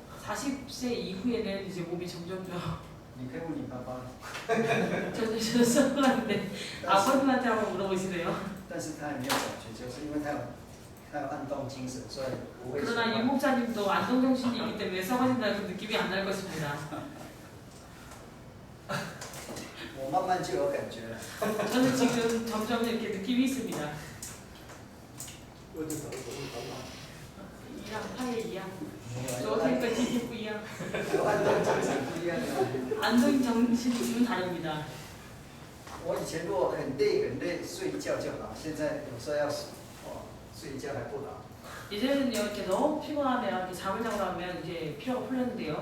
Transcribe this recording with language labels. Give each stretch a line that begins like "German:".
Korean: 40세 이후에는 이제 몸이 점점 더
Chinese: 你可以问你爸爸。
Korean: 저는 썩어가는데 아버님한테 한번 물어보시네요.
Chinese: 但是他也没有感觉，就是因为他有暗动精神，所以不会。
Korean: 그러나 이 목사님도 안동정신이기 때문에 썩어진다는 그 느낌이 안 날 것입니다.
Chinese: 我慢慢就有感觉了。
Korean: 저는 지금 점점 이렇게 느낌이 있습니다. 이랑 파의 이양,
Chinese: 昨天跟今天不一样. 暗动精神不一样的。
Korean: 안동 정신은 다릅니다.
Chinese: 我以前如果很累睡一觉就好，现在有时候要睡一觉还不好。
Korean: 이제는요 이렇게 너무 피곤하면 이렇게 잠을 자고 나면 이제 피로가 풀렸는데요.